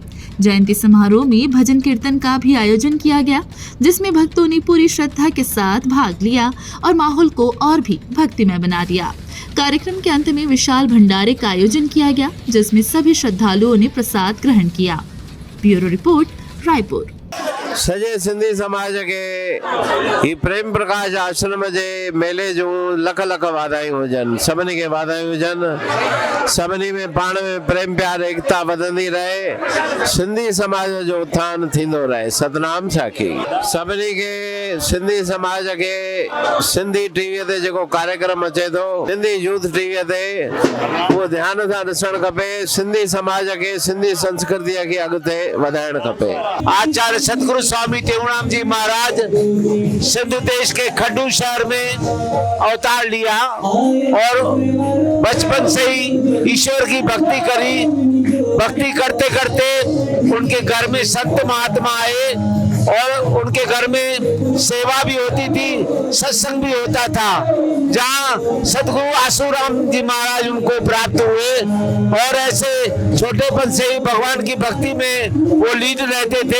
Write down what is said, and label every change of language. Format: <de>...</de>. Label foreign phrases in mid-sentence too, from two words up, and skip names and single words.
<hi>जयंती समारोह में भजन कीर्तन का भी आयोजन किया गया, जिसमें भक्तों ने पूरी श्रद्धा के साथ भाग लिया और माहौल को और भी भक्तिमय बना दिया। कार्यक्रम के अंत में विशाल भंडारे का आयोजन किया गया, जिसमें सभी श्रद्धालुओं ने प्रसाद ग्रहण किया। ब्यूरो रिपोर्ट, रायपुर।</hi> <sd>सजे सिंधी समाज के ही प्रेम प्रकाश आश्रम जे मेले जो लख लख वाधायूं हुजनि, सभिनी खे वाधायूं हुजनि। सभिनी में पाण में प्रेम प्यार एकता वधंदी रहे, सिंधी समाज जो उत्थान थींदो रहे। सतनाम साखी। सभिनी खे सिंधी समाज के सिंधी टीवीअ ते जेको कार्यक्रम अचे थो, सिंधी यूथ टीवीअ ते, उहो ध्यान सां ॾिसणु खपे। सिंधी समाज के सिंधी संस्कृतिअ खे अॻिते वधाइणु खपे।</sd> <hi>आचार्य सतगुरु स्वामी टेऊराम जी महाराज सिंध देश के खड्डू शहर में अवतार लिया और बचपन से ही ईश्वर की भक्ति करी। भक्ति करते करते उनके घर में संत महात्मा आए और उनके घर में सेवा भी होती थी, सत्संग भी होता था, जहाँ सतगुरु आसूराम जी महाराज उनको प्राप्त हुए और ऐसे छोटेपन से ही भगवान की भक्ति में वो लीड रहते थे।</hi>